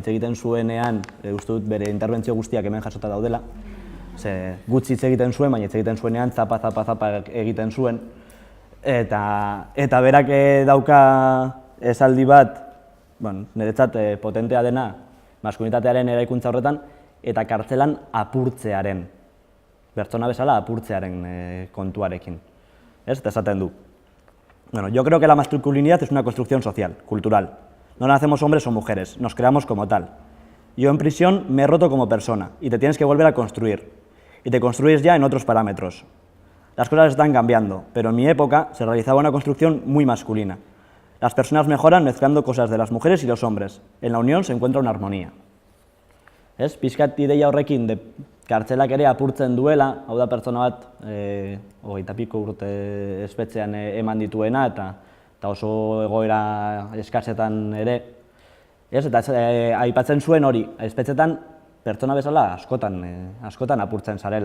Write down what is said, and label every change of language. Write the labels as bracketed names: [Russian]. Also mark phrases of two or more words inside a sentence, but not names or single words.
[Basque] hitz egiten zuenean, uste dut bere interbentzio guztiak hemen jasota daudela, gutxi hitz egiten zuen, baina hitz egiten zuenean zapa egiten zuen, eta berak dauka esaldi bat, niretzat potentea dena maskulinitatearen eraikuntza horretan eta kartzelan apurtzearen, pertsona bezala apurtzearen kontuarekin. Ez, eta esaten du. [Spanish] Bueno, yo creo que la masculinidad es una construcción social, cultural. No nacemos hombres o mujeres, nos creamos como tal. Yo en prisión me he roto como persona y te tienes que volver a construir. Y te construyes ya en otros parámetros. Las cosas están cambiando, pero en mi época se realizaba una construcción muy masculina. Las personas mejoran mezclando cosas de las mujeres y los hombres. En la unión se encuentra una armonía. [Basque] Ez, pixkat ideia horrekin kartzelak ere apurtzen duela, hau da pertsona bat, 20 piko urte espetxean eman dituena eta oso egoera eskasetan ere. Ez, eta aipatzen zuen hori, espetxetan pertsona bezala askotan apurtzen zarela.